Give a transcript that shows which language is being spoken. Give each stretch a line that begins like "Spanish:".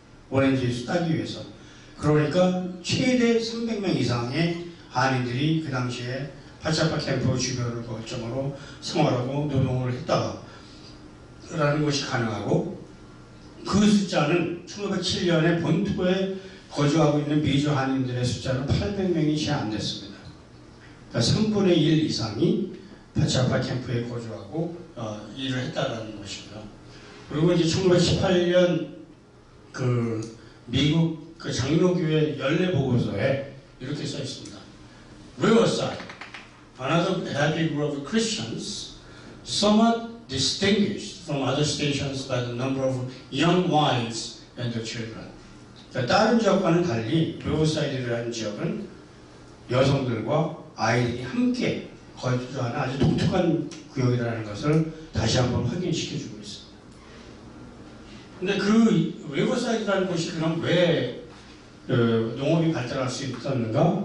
Korean: 오렌지 따기 위해서. 그러니까 최대 300명 이상의 한인들이 그 당시에 파차파 캠프 주변을 거점으로 생활하고 노동을 했다라는 것이 가능하고 그 숫자는 1907년에 본토에 거주하고 있는 미주 한인들의 숫자는 800명이 채 안 됐습니다. 그러니까 3분의 1 이상이 파차파 캠프에 거주하고 일을 했다라는 것이고요. 그리고 이제 1918년 그 미국 그 장로교회 연례 보고서에 이렇게 써 있습니다.
English: Riverside, another happy group of Christians, somewhat distinguished from other stations by the number of young wives and their children.
Korean: 그러니까 다른 지역과는 달리 리버사이드라는 지역은 여성들과 아이들이 함께 거주하는 아주 독특한 구역이라는 것을 다시 한번 확인시켜주고 있습니다. 근데 그 리버사이드라는 곳이 그럼 왜 농업이 발달할 수 있었는가?